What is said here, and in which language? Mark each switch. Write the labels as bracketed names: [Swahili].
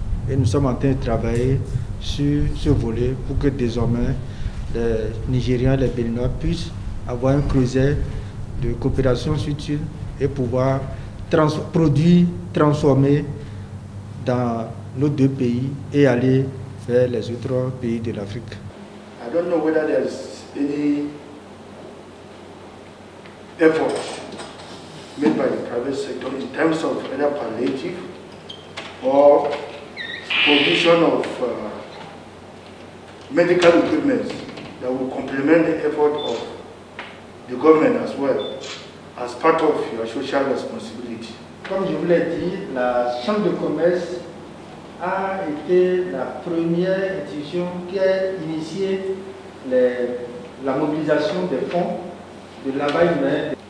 [French] Et nous sommes en train de travailler sur ce volet pour que désormais les Nigériens et les Béninois puissent avoir un creuset de coopération utile et pouvoir produire, transformer dans nos deux pays et aller vers les autres pays de l'Afrique. [English] I don't know whether there's any effort made by the private sector in terms of either palliative or provision of medical equipment that will complement the effort of the government as well, as part of your social responsibility. [French] Comme je vous l'ai dit, la Chambre de commerce a été la première institution qui a initié la mobilisation des fonds de lavage humain.